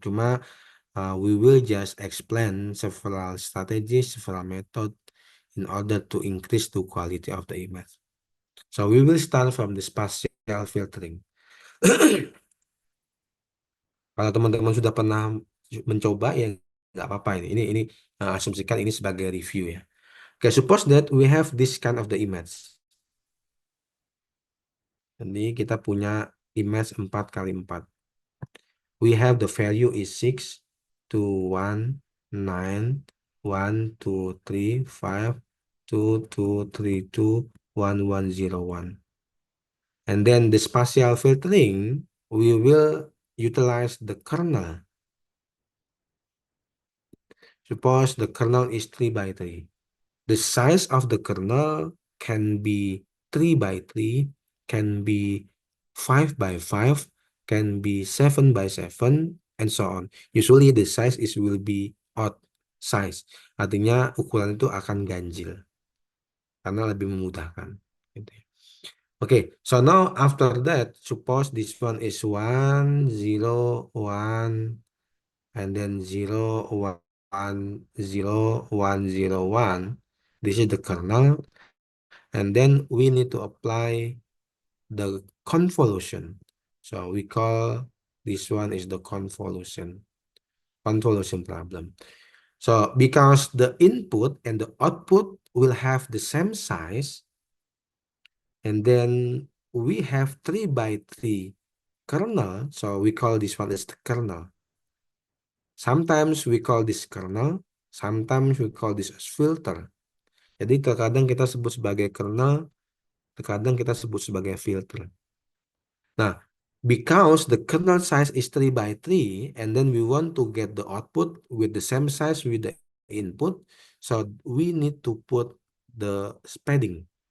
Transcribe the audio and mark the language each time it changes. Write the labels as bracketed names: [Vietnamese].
[Indonesian] Cuma [English] we will just explain several strategies, several method in order to increase the quality of the image. So we will start from the spatial filtering. [Indonesian] Kalau teman-teman sudah pernah mencoba ya nggak apa-apa ini asumsikan ini sebagai review ya. [English] Okay, suppose that we have this kind of the image. [Indonesian] Jadi kita punya [English] image 4x4. We have the value is 6, 2, 1, 9, 1, 2, 3, 5, 2, 2, 3, 2, 1, 1, 0, 1. And then the spatial filtering, we will utilize the kernel. Suppose the kernel is 3x3. The size of the kernel can be 3x3, can be 5x5, can be 7x7, and so on. Usually the size will be odd size. [Indonesian] Artinya ukuran itu akan ganjil karena lebih memudahkan. [English] Okay, so now after that, suppose this one is 1, 0, 1, and then 0, 1, 0, 1, 0, 1. This is the kernel. And then we need to apply the convolution. So we call this one is the convolution problem. So because the input and the output will have the same size, and then we have 3x3 kernel, so we call this one as the kernel. Sometimes we call this kernel, sometimes we call this as filter. [Indonesian] Jadi terkadang kita sebut sebagai kernel, terkadang kita sebut sebagai filter. [English] Nah, because the kernel size is 3x3, and then we want to get the output with the same size with the input, so we need to put the padding.